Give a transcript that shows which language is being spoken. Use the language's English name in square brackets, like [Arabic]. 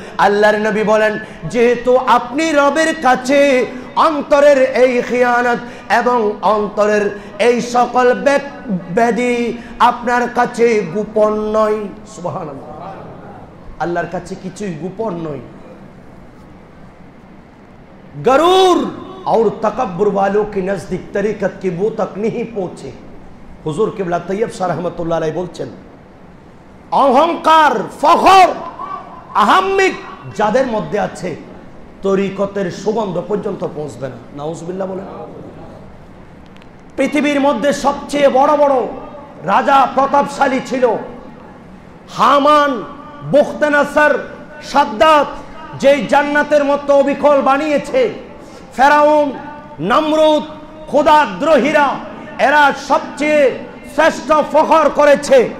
[Bangla] আল্লাহর নবী বলেন, যেহেতু আপনি রবের কাছে অন্তরের এই খিয়ানত এবং অন্তরের এই সকল ব্যাধি আপনার কাছে গোপন নয়। সুবহানাল্লাহ, আল্লাহর কাছে কিছুই গোপন নয়। [Hindi] गरूर और तकब्बुर वालों के नजदीक तरीकत की वो तक नहीं पहुंचे। [Bangla] हुजूर किबला तैयब शाह रहमतुल्लाह अलैहि বলছেন, অহংকার ফখর আহাম্মিক যাদের মধ্যে আছে তরিকতের সুগন্ধ পর্যন্ত পৌঁছবে না। নাউজুবিল্লাহ বলেন। পৃথিবীর মধ্যে সবচেয়ে বড় বড় রাজা প্রতাপশালী ছিল হামান, বুখতানাসার, সাদ্দাত, যেই জান্নাতের মতো অবিকল বানিয়েছে, ফেরাউন, নমরুদ, খোদাদ্রোহীরা, এরা সবচেয়ে শ্রেষ্ঠ ফখর করেছে।